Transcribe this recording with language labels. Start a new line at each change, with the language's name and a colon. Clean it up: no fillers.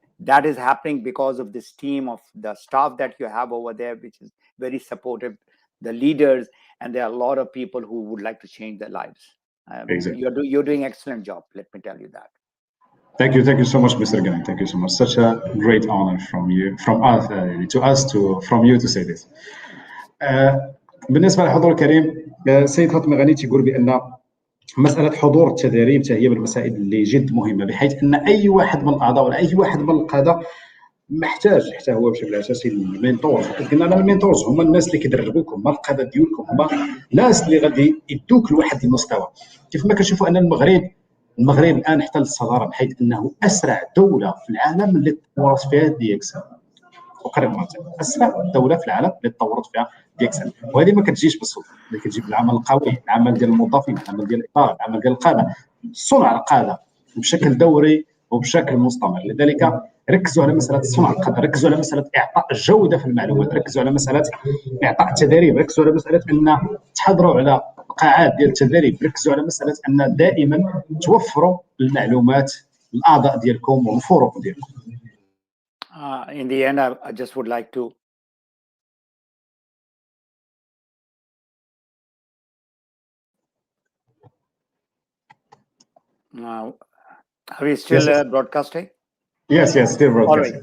English: That is happening because of this team of the staff that you have over there, which is very supportive, the leaders, and there are a lot of people who would like to change their lives. Exactly. You're doing excellent job. Let me tell you that. Thank you so much, Mr. Gani. Thank you so much. Such a great honor from you, from us, from you to say this.
Arabic: بالنسبه للحضور الكريم، السيد فاطمه غني تيقول بان مساله حضور التدريب هي من المسائل اللي جد مهمه، بحيث ان اي واحد من الاعضاء ولا اي واحد من القاده محتاج حتى هو بشكل اساسي المينتورز. قلنا انا المينتورز هما الناس اللي كيدربوكم، هما القاده ديالكم، هما الناس اللي غادي يدوك لواحد المستوى. كيف ما كنشوفوا ان المغرب الان احتل الصداره، بحيث انه اسرع دوله في العالم اللي تطورت فيها دي اكس ان. وقرب مرتين اسرع دوله في العالم اللي تطورت فيها دي اكس ان، وهذه ما كتجيش بالصدفه، اللي كتجي بالعمل القوي، العمل ديال الموظفين، العمل ديال الاطار، العمل ديال القاده، صنع القاده بشكل دوري وبشكل مستمر. لذلك ركزوا على مساله صنع القاده، ركزوا على مساله اعطاء الجوده في المعلومات، ركزوا على مساله اعطاء التدريب، ركزوا على مساله ان تحضروا على قاعات ديال التدريب، ركزوا على مساله ان دائما توفروا المعلومات للاعضاء ديالكم والفرق ديالكم.
English: In the end, I just would like to are we still broadcasting? Yes, still broadcasting.